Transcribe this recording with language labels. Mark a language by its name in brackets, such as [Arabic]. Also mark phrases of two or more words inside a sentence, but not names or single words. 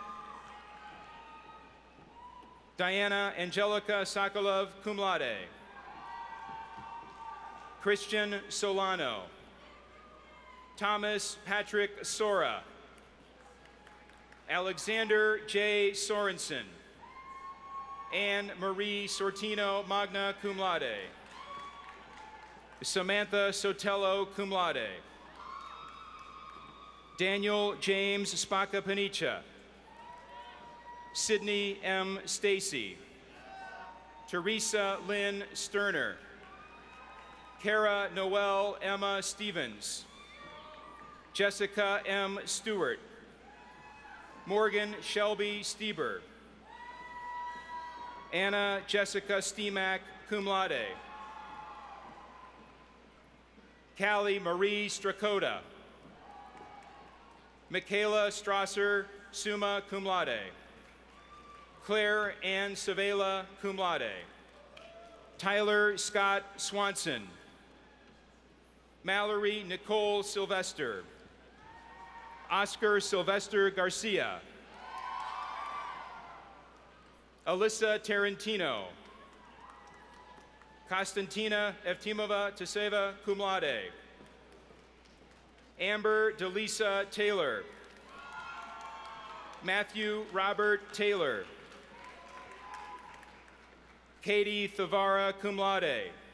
[English] Diana Angelica Sokolov, [Latin] cum laude. [English] Christian Solano. Thomas Patrick Sora. Alexander J. Sorensen. Anne Marie Sortino, [Latin] magna cum laude. [English] Samantha Sotelo, [Latin] cum laude. [English] Daniel James Spaka Panicha. Sydney M. Stacy. Teresa Lynn Sterner. Kara Noel Emma Stevens. Jessica M. Stewart. Morgan Shelby Stieber. Anna Jessica Steemack, [Latin] cum laude. [English] Callie Marie Strakota. Michaela Strasser, [Latin] summa cum laude. [English] Claire Ann Savela, [Latin] cum laude. [English] Tyler Scott Swanson. Mallory Nicole Sylvester. Oscar Sylvester Garcia. Alyssa Tarantino. Konstantina Evtimova Teseva, [Latin] cum laude. [English] Amber Delisa Taylor. Matthew Robert Taylor. Katie Thavara, [Latin] cum laude.